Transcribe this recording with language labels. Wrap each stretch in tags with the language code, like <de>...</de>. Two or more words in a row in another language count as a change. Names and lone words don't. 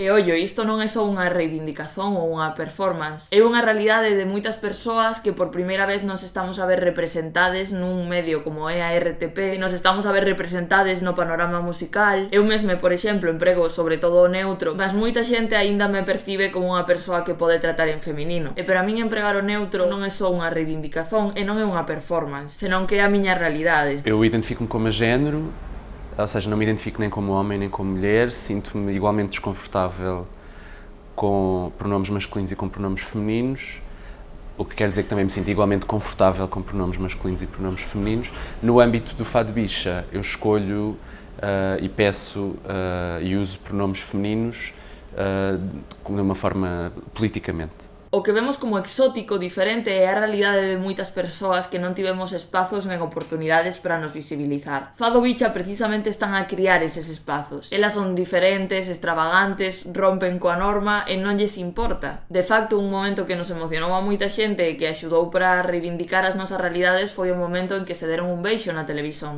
<gl>E ollo, isto non é só unha reivindicación ou unha performance, é unha realidade de moitas persoas que por primeira vez nos estamos a ver representades nun medio como é a RTP, nos estamos a ver representades no panorama musical. Eu mesme, por exemplo, emprego sobre todo o neutro, mas moita xente aínda me percibe como unha persoa que pode tratar en feminino. E para min empregar o neutro non é só unha reivindicación e non é unha performance, senón que é a miña realidade.</gl> <pt>Eu identifico-me como a género, ou seja, não me identifico nem como homem nem como mulher, sinto-me igualmente desconfortável com pronomes masculinos e com pronomes femininos, o que quer dizer que também me sinto igualmente confortável com pronomes masculinos e pronomes femininos. No âmbito do Fado Bicha, eu escolho e peço e uso pronomes femininos de uma forma politicamente.</pt> <gl>O que vemos como exótico, diferente, é a realidade de moitas persoas que non tivemos espazos nen oportunidades para nos visibilizar. Fado Bicha precisamente están a criar eses espazos. Elas son diferentes, extravagantes, rompen coa norma e non lles importa. De facto, un momento que nos emocionou a moita xente e que axudou para reivindicar as nosas realidades foi o momento en que se deron un beixo na televisión.</gl>